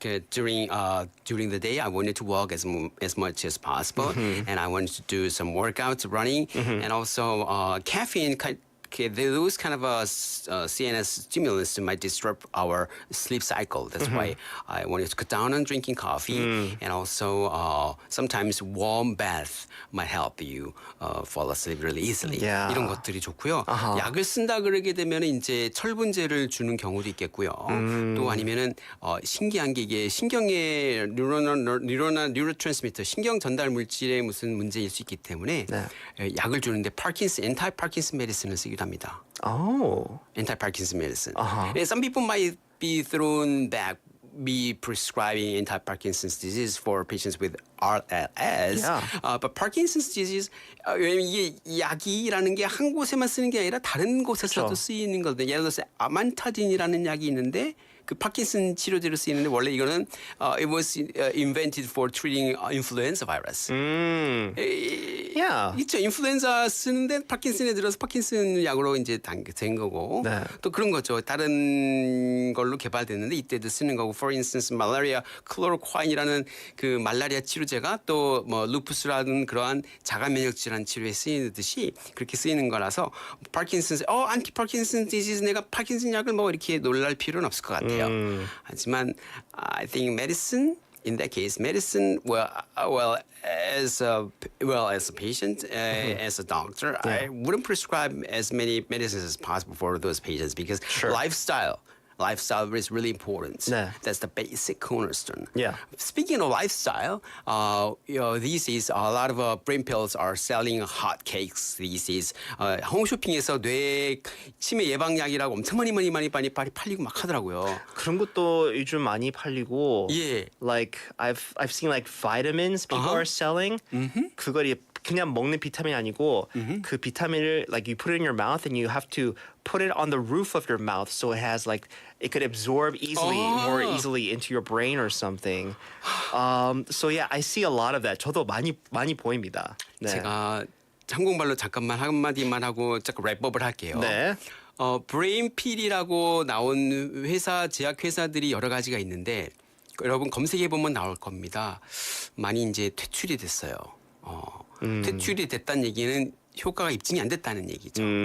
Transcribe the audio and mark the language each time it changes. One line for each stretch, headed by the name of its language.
English: During the day, I wanted to walk as much as possible, and I wanted to do some workouts, running, and also caffeine. Those kind of CNS stimulants might disrupt our sleep cycle. That's why I wanted to cut down on drinking coffee, and also sometimes warm bath might help you fall asleep really easily.
Korean: 이런 것들이 좋고요. 약을 쓴다 그러게 되면 이제 철분제를 주는 경우도 있겠고요. 또 아니면은 신기한 게 이게 신경의 뉴로트랜스미터 신경 전달 물질의 무슨 문제일 수 있기 때문에 약을 주는데 anti Parkinson medicine을 쓰기도 합니다.
English: Anti-Parkinson medicine. Some people might be thrown back be prescribing anti-Parkinson's disease for patients with RLS. But Parkinson's disease,
Korean: 왜냐면 이게 약이라는 게 한 곳에만 쓰는 게 아니라 다른 곳에서도 쓰이는 거거든요. 예를 들어서 아만타딘이라는 약이 있는데 그 파킨슨 치료제로 쓰이는데 원래 이거는
English: it was invented for treating influenza virus. Yeah.
Korean: 있죠. 인플루엔자 쓰는데 파킨슨에 들어서 파킨슨 약으로 이제 된 거고 네. 또 그런 거죠. 다른 걸로 개발됐는데 이때도 쓰는 거고.
English: For instance,
Korean: 말라리아 클로로콰인이라는 그 말라리아 치료제가 또 뭐 루푸스라는 그러한 자가 면역 질환 치료에 쓰이듯이 그렇게 쓰이는 거라서 파킨슨 안티 파킨슨 디지즈 내가 파킨슨 약을 뭐 이렇게 놀랄 필요는 없을 것 같아요. 하지만
English: I think medicine in that case, medicine, as a patient, as a doctor, I wouldn't prescribe as many medicines as possible for those patients because lifestyle is really important.
Korean: 네.
English: That's the basic cornerstone. Yeah. Speaking of lifestyle, these days a lot of brain pills are selling hot cakes. These days,
Korean: 홈쇼핑에서 뇌 치매 예방약이라고 엄청 많이 팔리고 막 하더라고요. 그런 것도 요즘 많이 팔리고. 예.
English: Like I've seen like vitamins people are selling.
Korean: 그걸 그냥 먹는 비타민 아니고 그 비타민을
English: like you put it in your mouth and you have to put it on the roof of your mouth so it has like it could absorb more easily into your brain or something. So yeah, I see a lot of that.
Korean: 저도 많이 보입니다. 네. 제가 한국말로 잠깐만 한마디만 하고 잠깐 랩업을 할게요. 네. 브레인필이라고 나온 제약 회사들이 여러 가지가 있는데 여러분 검색해 보면 나올 겁니다. 많이 이제 퇴출이 됐어요. 퇴출이 됐다는 얘기는 효과가 입증이 안 됐다는 얘기죠.